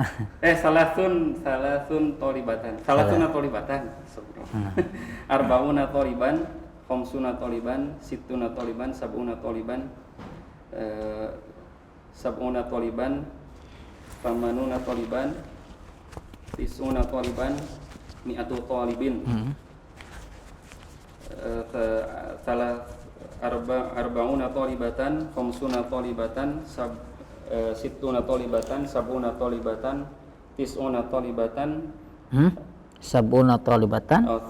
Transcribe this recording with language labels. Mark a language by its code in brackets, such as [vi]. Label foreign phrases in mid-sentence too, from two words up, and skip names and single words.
[ar] ثلاثون طالبة. ثلاثون طالبة. أربعون طالبا، خمسون طالبا، ستون طالبا، سبعون طالبا، سبعون طالبا، ثمانون طالبا، تسعون طالبا, مئة طالب. أربعون طالبة، خمسون طالبة، ستون طالبة، سبعون طالبة، تسعون طالبة, سبعون طالبة.